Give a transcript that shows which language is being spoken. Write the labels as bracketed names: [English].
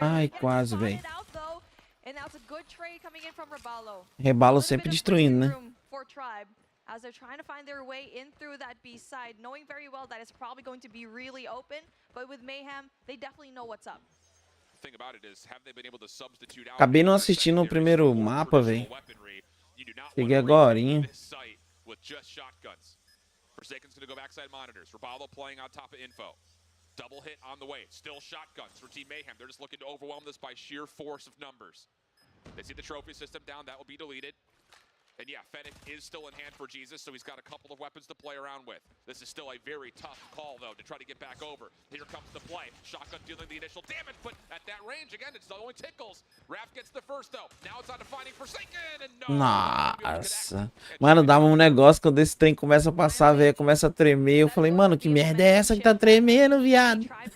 [Portuguese] Ai, quase, velho. [English] And that's a good trade coming in from Rebalo. [Portuguese] Rebalo sempre destruindo, né? [English] For Tribe, as they're trying to find their way in through that B side, knowing very well that it's probably going to be really open, but with Mayhem, they definitely know what's up. Thing about it is, have they been able to substitute out? [Portuguese] Acabei não assistindo o primeiro mapa, velho. Cheguei agora, hein? [English] With just shotguns. Forsaken's going to go backside monitors. Rebalo playing on top of info. Double hit on the way. Still shotguns for Team Mayhem. They're just looking to overwhelm this by sheer force of numbers. They see the trophy system down. That will be deleted. And yeah, Fennec is still in hand for Jesus, so he's got a couple of weapons to play around with. This is still a very tough call, though, to try to get back over. Here comes the play. Shotgun dealing the initial damage, but at that range, again, it's only tickles. Raph gets the first, though. Now it's on to finding Forsaken, and no! [Portuguese] Nossa. Mano, dava um negócio quando esse trem começa a passar, velho, começa a tremer. Eu falei, mano, que merda é essa que tá tremendo, viado?